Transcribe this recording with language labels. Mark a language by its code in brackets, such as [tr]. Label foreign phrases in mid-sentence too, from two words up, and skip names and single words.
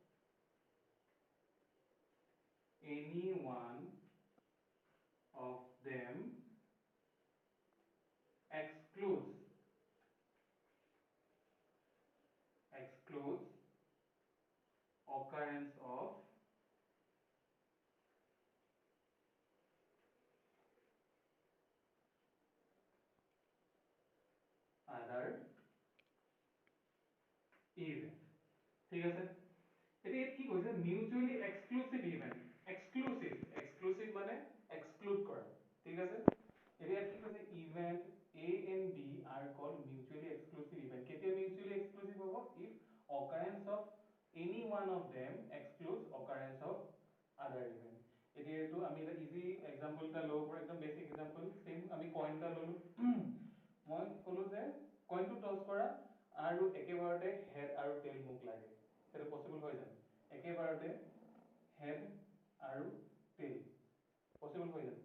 [en] any one of them excludes excludes occurrence of other event. [as] ঠিক আছে, এতিয়া কি কৈছে [en] mutually exclusive event, [as] এক্সক্লুসিভ মানে এক্সক্লুড কৰা, ঠিক আছে। এতিয়া কি কৈছে [en] ইভেন্ট A and B are called mutually exclusive event, কেতিয়া mutually exclusive হ'ব if occurrence of any one of them excludes occurrence of other event। [as] এতিয়া এইটো আমি এটা [en] easy example [as] এটা ল'ব পাৰোঁ, একদম [en] basic example, [as] সেম আমি কইন এটা ল'লো, মই ক'লো যে কইনটো টছ কৰা আৰু একেবাৰতে হেড আৰু টেইল মোক লাগে, সেইটো পসিবল হৈ জানো? একেবাৰতে হেড আৰু টেইল পসিবল হৈ জানো?